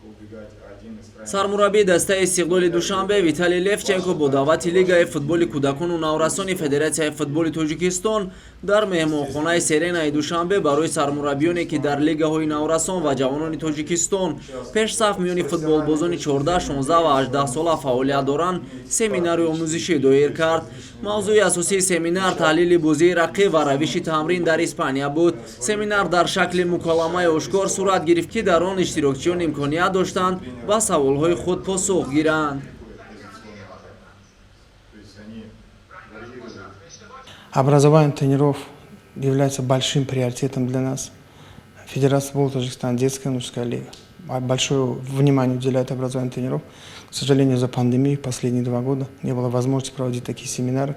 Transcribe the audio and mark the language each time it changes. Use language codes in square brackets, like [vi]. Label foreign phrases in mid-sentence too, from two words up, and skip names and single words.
[tg] сармураббии дастаи Истиқлоли Душанбе Виталий Левченко бо даъвати Лигаи футболи кӯдакону наврасони Федератсияи футболи Тоҷикистон дар меҳмонхонаи Серенаи Душанбе барои сармураббиёне ки дар лигаҳои наврасон ва ҷавонони Тоҷикистон пешсаф миёни футболбозони 14, 16 ва 18 сола фаъолият доранд семинари омӯзишӣ доир кард. мавзӯи асосии семинар таҳлили бозии рақиб ва равиши тамрин дар Испания буд. Семинар дар шакли муколамаи ошкор сурат гирифт ки дар он иштирокчиён имконият доштанд ба саволҳои худ посух гиранд. [ru] Образование тренеров является большим приоритетом для нас. Федерация футбола Таджикистана, детская и мужская лига большое внимание уделяет образованию тренеров. К сожалению, за пандемию последние 2 года не было возможности проводить такие семинары.